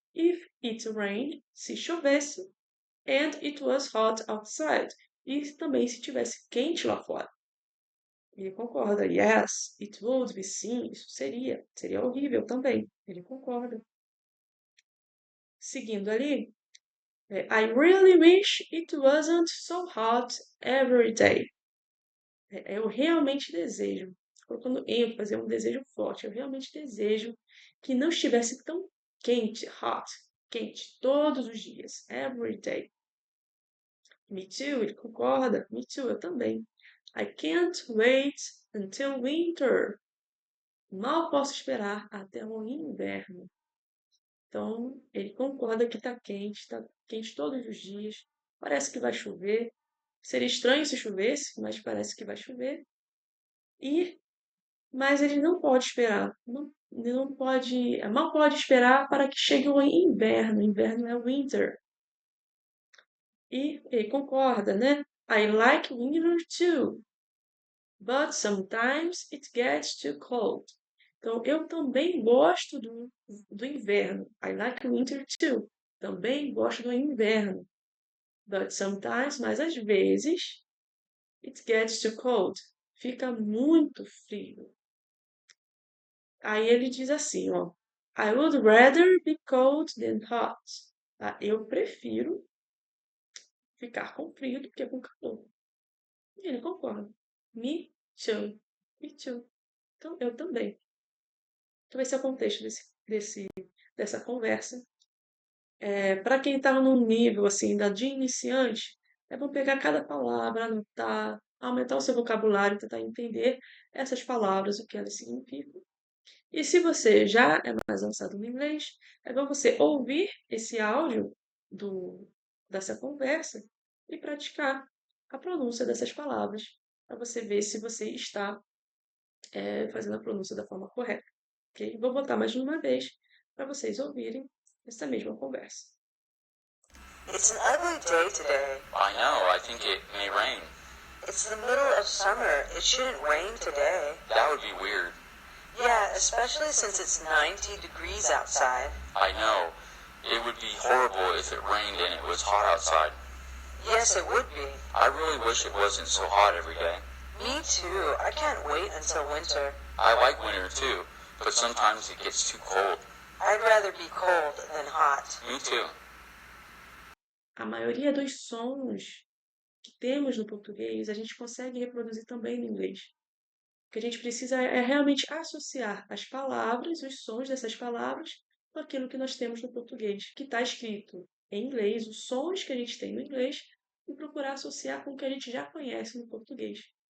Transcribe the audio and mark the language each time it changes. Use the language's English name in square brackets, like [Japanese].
[English] If it rained, [Portuguese] se chovesse, [English] and it was hot outside. [Portuguese] E também se tivesse quente lá fora. Ele concorda. [English] Yes, it would be. [Portuguese] Sim, isso seria. Seria horrível também. Ele concorda. Seguindo ali. [English] I really wish it wasn't so hot every day. [Portuguese] Eu realmente desejo, colocando ênfase, é um desejo forte, eu realmente desejo que não estivesse tão quente, hot, quente, todos os dias, every day. [English] Me too, [Portuguese] ele concorda. Me too, eu também. [English] I can't wait until winter. [Portuguese] Mal posso esperar até o inverno. Então, ele concorda que está quente todos os dias. Parece que vai chover. Seria estranho se chovesse, mas parece que vai chover. Mas ele não pode esperar. Ele não pode, mal pode esperar para que chegue o inverno. Inverno é winter. E ele concorda, né? [English] I like winter too, but sometimes it gets too cold. [Portuguese] Então, eu também gosto do inverno. [English] I like winter too. [Portuguese] Também gosto do inverno. [English] But sometimes, [Portuguese] mas às vezes, [English] it gets too cold. [Portuguese] Fica muito frio. Aí ele diz assim, ó. [English] I would rather be cold than hot. [Portuguese] Tá? Eu prefiro ficar com frio do que com calor. E ele concorda. [English] Me too. Me too. [Portuguese] Então, eu também. Então, esse é o contexto dessa conversa. Para quem está num nível assim, de iniciante, É bom pegar cada palavra, anotar, aumentar o seu vocabulário, tentar entender essas palavras, o que elas significam. E se você já é mais avançado no inglês, é bom você ouvir esse áudio dessa conversa e praticar a pronúncia dessas palavras, para você ver se você está fazendo a pronúncia da forma correta. Ok? Vou botar mais uma vez para vocês ouvirem essa mesma conversa. [English] It's an ugly day today. I know, I think it may rain. It's the middle of summer. It shouldn't rain today. That would be weird. Yeah, especially since it's 90 degrees outside. I know. It would be horrible if it rained and it was hot outside. Yes, it would be. I really wish it wasn't so hot every day. Me too. I can't wait until winter. I like winter too, but sometimes it gets too cold. I'd rather be cold than hot. Me too. [Portuguese] A maioria dos sons que temos no português, a gente consegue reproduzir também no inglês. O que a gente precisa é realmente associar as palavras, os sons dessas palavras, com aquilo que nós temos no português, que está escrito em inglês, os sons que a gente tem no inglês, e procurar associar com o que a gente já conhece no português.